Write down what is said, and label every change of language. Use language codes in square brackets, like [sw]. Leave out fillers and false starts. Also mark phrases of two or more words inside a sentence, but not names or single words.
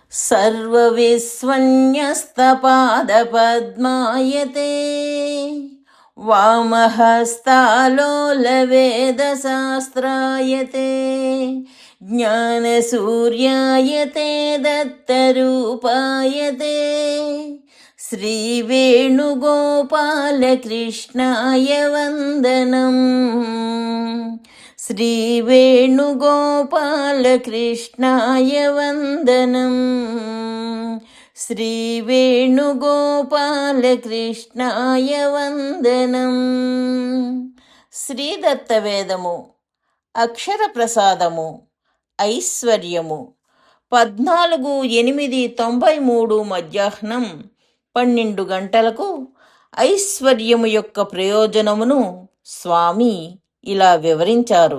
[sa] सर्वविस्वन्यस्तपादपद्मायते वामहस्तालोलवेदशास्त्रायते ज्ञानसूर्यायते दत्तरूपायते श्रीवेणुगोपालकृष्णाय वन्दनम्। श्रीवेणुगोपालकृष्णाय वन्दनम्। श्रीवेणुगोपालकृष्णाय वन्दनम्। [te] శ్రీదత్తవేదము అక్షర ప్రసాదము ఐశ్వర్యము 14/8/93 మధ్యాహ్నం 12 గంటలకు ఐశ్వర్యము యొక్క ప్రయోజనమును స్వామి ఇలా వివరించారు.